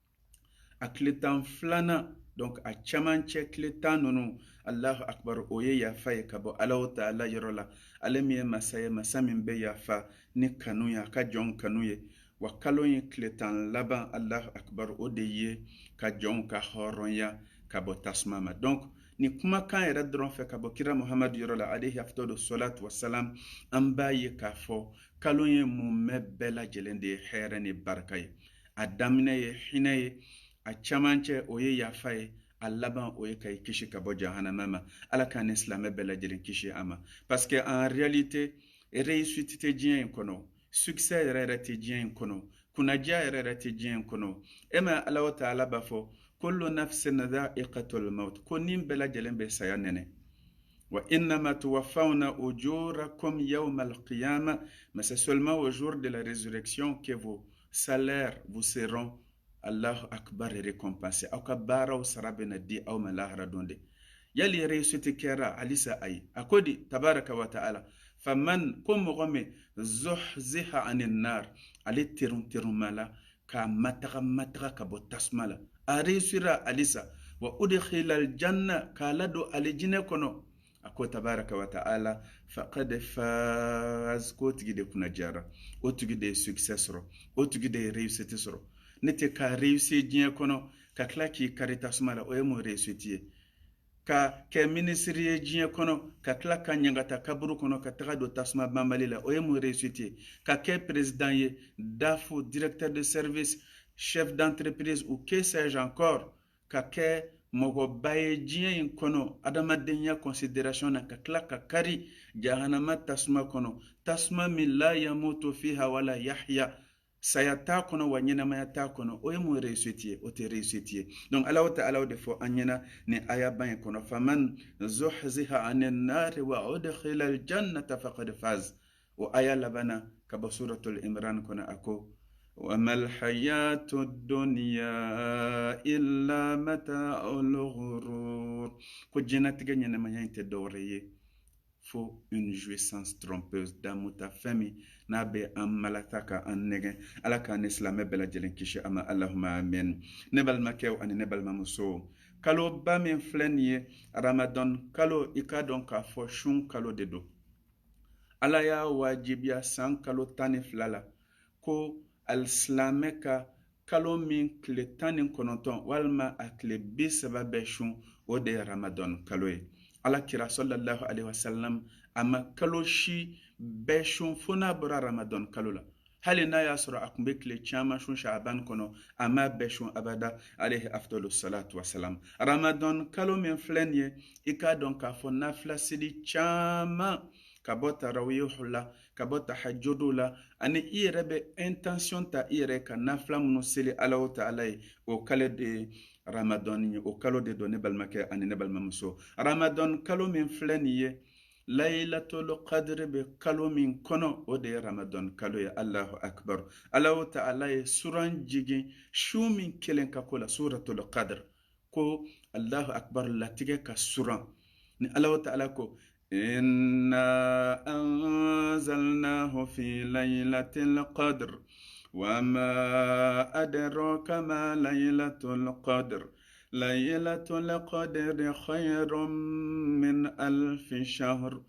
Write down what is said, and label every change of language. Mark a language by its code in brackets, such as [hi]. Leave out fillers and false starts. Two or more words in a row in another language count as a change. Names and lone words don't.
[bm] A tile 10 filanan donc a camancɛ tile 10 ninnu [ar] الله أكبر [bm] o ye yafa ye ka bɔ Alahu Ta'ala yɔrɔ la. Ale min ye masa ye masa min bɛ yafa ni kanu ye a ka jɔn kanu ye. Wa kalo in tile 10 laban [ar] الله أكبر [bm] o de ye ka jɔnw ka hɔrɔnya ka bɔ tasuma ma. Donc ni kumakan yɛrɛ dɔrɔn fɛ ka bɔ kira Muhamadu yɔrɔ la [ar] عليه أفضل الصلاة والسلام [bm] an b'a ye k'a fɔ kalo ye mun bɛɛ lajɛlen de ye hɛrɛ ni barika ye. A daminɛ ye hinɛ ye, a camancɛ o ye yafa ye, a laban o ye ka i kisi ka bɔ jahanama ma. Ala k'an ni silamɛ bɛɛ lajɛlen kisi a ma. [fr] Parce que en réalité réussite [bm] tɛ diɲɛ in kɔnɔ, succès yɛrɛ tɛ diɲɛ in kɔnɔ, kunadiya yɛrɛ tɛ diɲɛ in kɔnɔ. E ma Alahu Ta'ala b'a fɔ [ar] كل نفس ذائقة الموت, [bm] ko ni bɛɛ lajɛlen bɛ saya nɛnɛ. [ar] وإنما توفون أجوركم يوم القيامة, [fr] mais c'est seulement au jour de la résurrection que vos salaires vous seront [ar] الله أكبر [fr] récompensés. [bm] Aw ka baaraw sara bɛna di aw ma lahara don de. Yali réussite kɛra halisa ayi. A ko di [ar] تبارك وتعالى فمن [bm] ko mɔgɔ min [ar] زحزح عن النار [bm] ale terun la ka mataga ka bɔ tasuma la. A réussira halisa [ar] وأدخل الجنة [bm] ka lado alijinɛ kɔnɔ. A ko [ar] تبارك وتعالى فقد فاز [bm] ko tigi de kuna jara. O tigi de succès sɔrɔ. O tigi de réussite sɔrɔ. Ne tɛ ka réussir diɲɛ kɔnɔ ka tila k'i kari tasuma la o ye mun réussite ye. Ka kɛ ministre ye diɲɛ kɔnɔ ka tila ka ɲangata kaburu kɔnɔ ka taga don tasuma banbali la o ye mun réussite ye. Ka kɛ [fr] président ye, DAF, directeur de service, chef d'entreprise ou que sais-je encore, [bm] ka kɛ mɔgɔba ye diɲɛ in kɔnɔ adamadenya considération na ka tila ka kari jahanama tasuma kɔnɔ, tasuma min la [ar] يموت فيها ولا يحيى, [bm] saya t'a kɔnɔ wa ɲɛnamaya t'a kɔnɔ, o ye mun réussite ye, o tɛ réussite ye. Donc Alahu Ta'ala de fɔ an ɲɛna ni aya ban in kɔnɔ [ar] فمن زحزح عن النار وأدخل الجنة فقد فاز. [bm] O aya labana ka bɔ suratul Imran kɔnɔ a ko [ar] وما الحياة الدنيا إلا متاع الغرور. [bm] ko jɛnatigɛ ɲɛnamaya in tɛ dɔwɛrɛ ye fo [fr] une jouissance trompeuse d'amour [bm] ta fɛn min n'a bɛ an malata ka an nɛgɛn. Ala k'an ni silamɛ bɛɛ lajɛlen kisi a ma [ar] اللهم آمين. [bm] Ne balimakɛw ani ne balimamusow, kalo ba min filɛ nin ye Ramadan kalo, i k'a dɔn k'a fɔ sun kalo de don. Ala y'a wajibiya san kalo 12 la ko alisilamɛ ka kalo min tile 19 walima a tile 30 bɛ sun o de ye Ramadan kalo ye. Alakira [ar] صلى الله عليه وسلم [bm] a ma kalo si bɛɛ sun fo n'a bɔra Ramadan kalo la. Hali n'a y'a sɔrɔ a tun bɛ tile caman sun Sha'aban kɔnɔ a ma bɛɛ sun abada [ar] عليه أفضل الصلاة والسلام. [bm] Ramadan kalo min filɛ nin ye i k'a dɔn k'a fɔ nafila seli caman ka bɔ tarawihu la ka bɔ tahajjudu la ani i yɛrɛ bɛ intention ta i yɛrɛ ka nafila minnu seli Alahu Ta'ala ye o kalo de Ramadan ye, o kalo de don ne balimakɛ ani ne balimamuso. Ramadan kalo min filɛ nin ye Laylatul Qadr bɛ kalo min kɔnɔ o de ye Ramadan kalo ye. [ar] الله أكبر. [bm] Alahu Ta'ala ye suran jigin su min kelen ka ko la suratul Qadr ko [ar] الله أكبر [bm] latigɛ ka suran ni Alahu Ta'ala ko [ar] إنا أنزلناه في ليلة القدر وما أدراك ما ليلة القدر ليلة القدر خير من ألف شهر.